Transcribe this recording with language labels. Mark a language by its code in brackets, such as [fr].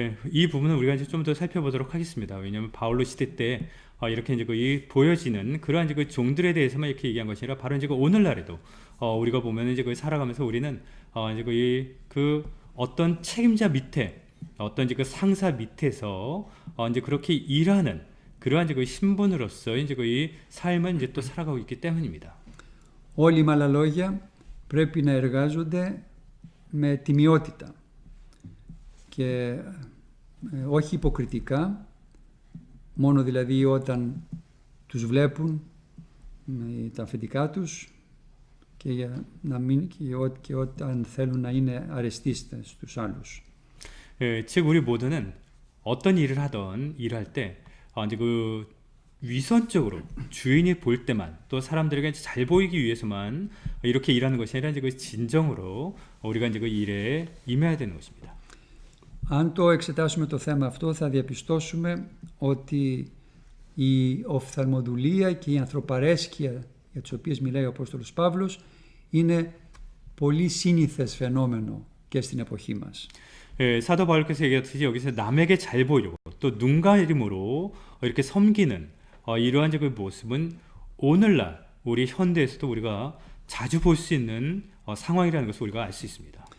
[ko] 이 부분은 우리가 이제 좀 더 살펴보도록 하겠습니다. 왜냐하면 바울로 시대 때 이렇게 이제 이 보여지는 그러한 이제 그 종들에 대해서만 이렇게 얘기한 것이 아니라 바로 이제 그 오늘날에도 우리가 보면 이제 그 살아가면서 우리는 이제 그 어떤 책임자 밑에 어떤 이제 그 상사 밑에서 이제 그렇게 일하는 그러한 이제 그 신분으로서 이제 그 삶을 이제 또 살아가고 있기 때문입니다. [el] Όλοι με άλλα λόγια πρέπει να εργάζονται με τιμιότητα και όχι υποκριτικά, μόνο δηλαδή όταν τους βλέπουν τα αφεντικά τους και όταν θέλουν να είναι αρεστοί στους άλλους. [ko] 즉 우리 모두는 어떤 일을 하던 일할 때 이제 그 위선적으로 주인이 볼 때만 또 사람들에게 잘 보이기 위해서만 이렇게 일하는 것이 아니라 이제 그 진정으로 우리가 이제 그 일에 임해야 되는 것입니다. [el] Αν το εξετάσουμε το θέμα αυτό θα διαπιστώσουμε ότι η οφθαλμοδουλία και η ανθρωπαρέσκεια για τις οποίες μιλάει ο Απόστολος Παύλος είναι πολύ σύνηθες φαινόμενο και στην εποχή μας. [ko] 사도 바울께서 얘기했듯이 여기서 남에게 잘 보이려고 또 눈 가림으로 이렇게 섬기는 이러한 그 모습은 오늘날 우리 현대에서도 우리가 자주 볼 수 있는 상황이라는 것을 우리가 알 수 있습니다.